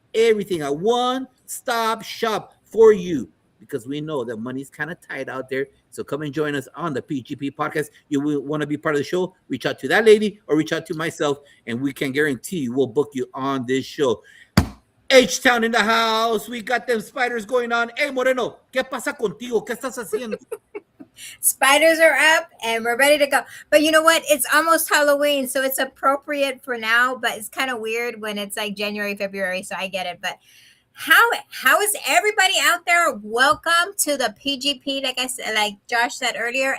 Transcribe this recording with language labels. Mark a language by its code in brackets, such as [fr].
[en] Everything, a one-stop shop for you. Because we know that money's kind of tight out there. So come and join us on the PGP podcast. You will want to be part of the show. Reach out to that lady or reach out to myself, and we can guarantee you we'll book you on this show. H-Town in the house. We got them spiders going on. [es] Hey, Moreno, ¿qué pasa contigo? ¿Qué estás haciendo? [en] Spiders are up and we're ready to go. But you know what? It's almost Halloween, so it's appropriate for now, but it's kind of weird when it's like January, February, so I get it. But how is everybody out there? Welcome to the PGP, like Josh said earlier.